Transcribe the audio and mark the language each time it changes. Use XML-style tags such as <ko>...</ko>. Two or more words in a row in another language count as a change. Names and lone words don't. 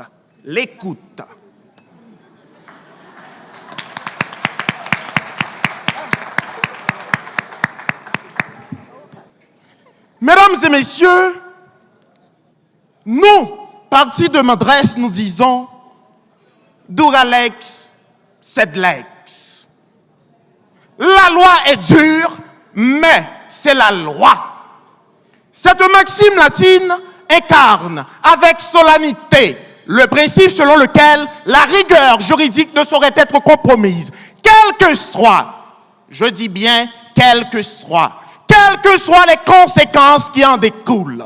<fr>L'écoute. Mesdames et messieurs, nous, parti de Mendresse, nous disons</fr> <la>Duralex, sed lex.</la> <fr>La loi est dure, mais c'est la loi. Cette maxime latine incarne avec solennité le principe selon lequel la rigueur juridique ne saurait être compromise, quel que soit, je dis bien, quelles que soient les conséquences qui en découlent.</fr>